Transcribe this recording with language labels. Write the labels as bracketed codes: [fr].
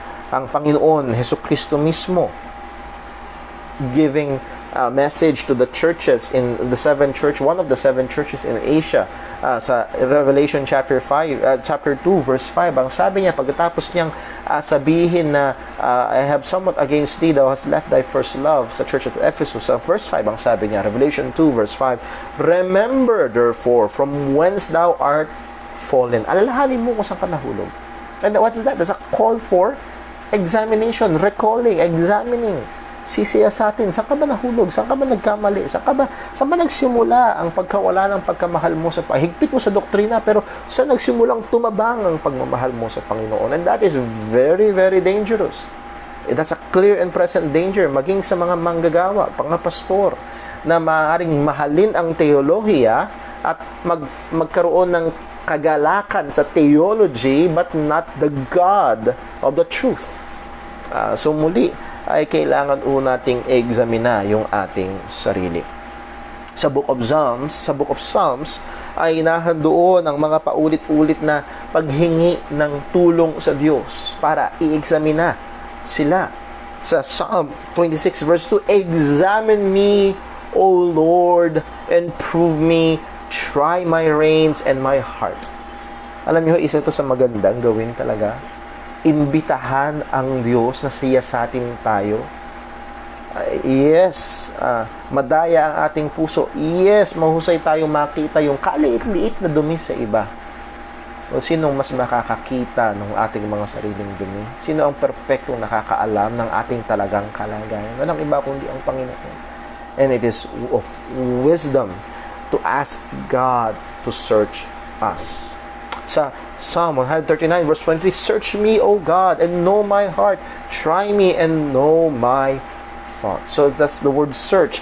[tl] Ang Panginoon, Hesukristo mismo, [en] giving a message to the churches in the one of the seven churches in Asia, sa Revelation chapter 2 verse 5, [tl] ang sabi niya pagkatapos niyang sabihin na [en] "I have somewhat against thee, thou hast left thy first love," [tl] sa church at Ephesus, sa verse 5 ang sabi niya, [en] Revelation 2 verse 5, "Remember therefore from whence thou art fallen." [tl] Alalahanin mo kung saan ka nahulog. [en] And what is that? That's a call for examination, recalling, examining. [tl] Sisiya sa atin, saan ka ba nahulog? Saan ka ba nagkamali? Saan ba nagsimula ang pagkawala ng pagkamahal mo sa higpit mo sa doktrina, pero saan nagsimulang tumabang ang pagmamahal mo sa Panginoon? [en] And that is very, very dangerous. That's a clear and present danger, [tl] maging sa mga manggagawa, mga pastor, na maaaring mahalin ang teolohiya at magkaroon ng kagalakan sa theology, [en] but not the God of the truth. [tl] So muli, ay kailangan nating examina yung ating sarili. Sa Book of Psalms, ay nahandoon ang mga paulit-ulit na paghingi ng tulong sa Diyos para i-examina sila. [en] Sa Psalm 26 verse 2, "Examine me, O Lord, and prove me, try my reins and my heart." [tl] Alam niyo, isa ito sa magandang gawin talaga. Imbitahan ang Diyos na siyasatin tayo. Yes, madaya ang ating puso. Yes, mahusay tayong makita yung kaliit-liit na dumi sa iba. O sinong mas makakakita ng ating mga sariling dumi? Sino ang perpektong nakakaalam ng ating talagang kalagayan? Walang iba kundi ang Panginoon. [en] And it is of wisdom to ask God to search us. Sa Psalm 139 verse 23, "Search me, O God, and know my heart. Try me and know my thoughts." So that's the word search.